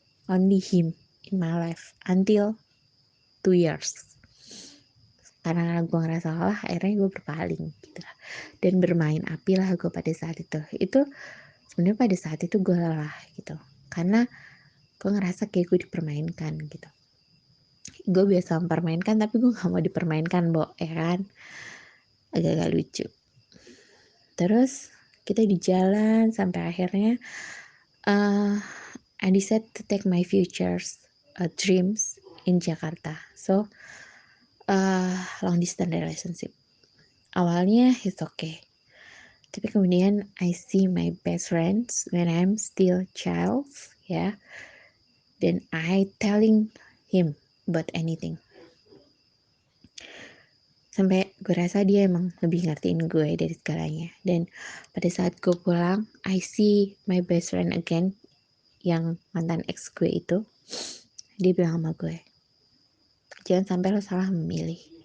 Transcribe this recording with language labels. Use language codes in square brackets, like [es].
[en] Only him in my life until 2 years. [id] Karena gue ngerasa salah, akhirnya gue berpaling gitu lah. Dan bermain api lah gue pada saat itu sebenarnya pada saat itu gue lelah gitu, karena gue ngerasa kayak gue dipermainkan gitu. Gue biasa mempermainkan tapi gue gak mau dipermainkan, ya kan, agak-agak lucu. Terus kita di jalan sampai akhirnya [en] I decided to take my futures dreams in Jakarta. So long distance relationship. [id] Awalnya [en] it's okay, [id] tapi kemudian [en] I see my best friends when I'm still child, ya. Then I telling him about anything. [id] Sampai gue rasa dia emang lebih ngertiin gue dari segalanya. Dan pada saat gue pulang, [en] I see my best friend again, [id] yang mantan ex gue itu. Dia bilang sama gue, jangan sampai lo salah memilih.